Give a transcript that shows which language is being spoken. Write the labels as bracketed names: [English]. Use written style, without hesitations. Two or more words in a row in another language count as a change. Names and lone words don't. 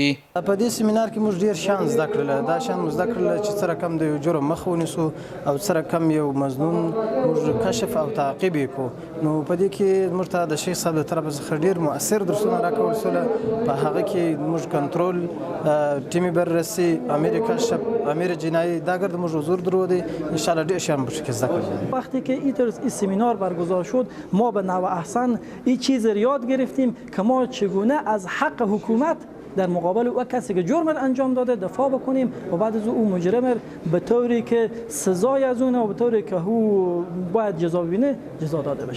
[Pashto] په دې سیمینار کې موږ ډېر شیان زده کړل. دا شیان مو زده کړل چې څه رقم د یو جرم مخه ونیسو او څه رقم یو مظنون موږ کشف او تعقیب یې کړو. نو په دې کې موږ ته د شیخ صاحب له طرفه څخه ډېر مؤثر درسونه راکول شول. په هغه کې موږ کنټرول ټیمی بررسی امیر کشف امیر جنایی دا ګرد موږ حضور درلودی. انشاءالله ډېر شیان به زده کړل. [Persian] وقتی که این سمینار برگزار شد ما به نوع احسن این چیز را یاد گرفتیم که ما چگونه از حق حکومت در مقابل او کسی که جرم انجام داده دفاع بکنیم و بعد از او مجرم به طوری که سزای از اون و به طوری که او باید جزا ببینه جزا داده بشه.